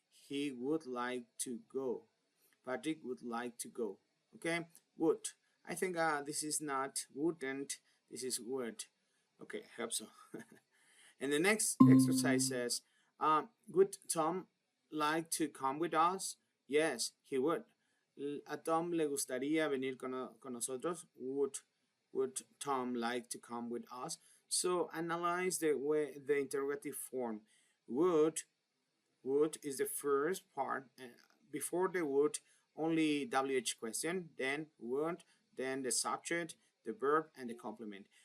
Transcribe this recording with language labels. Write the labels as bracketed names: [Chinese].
[English] He would like to go. Patrick would like to go. Okay, would. I think this is not wouldn't. This is would. Okay, I hope so. And the next exercise says, would Tom like to come with us? Yes, he would. [Spanish] A Tom le gustaría venir con nosotros? [English] Would Tom like to come with us? So analyze the interrogative form. Would is the first part. Before the would, only WH question, then would, then the subject, the verb, and the complement.